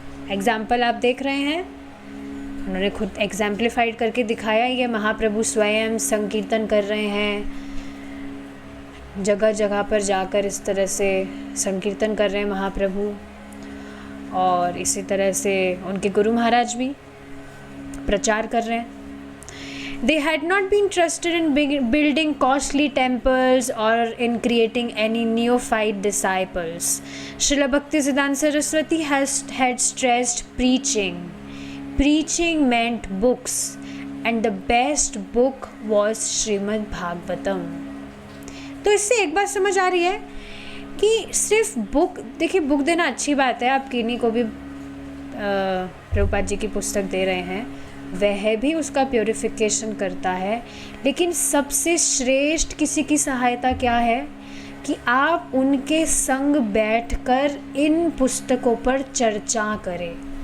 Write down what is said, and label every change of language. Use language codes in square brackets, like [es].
[hi] Example आप देख रहे हैं, उन्होंने खुद एग्जाम्पलीफाइड करके दिखाया. ये महाप्रभु स्वयं संकीर्तन कर रहे हैं, जगह जगह पर जाकर इस तरह से संकीर्तन कर रहे हैं महाप्रभु, और इसी तरह से उनके गुरु महाराज भी प्रचार कर रहे हैं. [en] They had not been trusted in building costly temples or in creating any neophyte disciples. Srila Bhaktisiddhanta Saraswati had stressed preaching. Preaching meant books, and the best book was Srimad Bhagavatam. [hi] तो इससे एक बात समझ आ रही है कि सिर्फ book, देखिए बुक देना अच्छी बात है, आप किन्हीं को भी प्रभुपाद जी की पुस्तक दे रहे हैं, वह भी उसका प्योरिफिकेशन करता है, लेकिन सबसे श्रेष्ठ किसी की सहायता क्या है कि आप उनके संग बैठकर इन पुस्तकों पर चर्चा करें.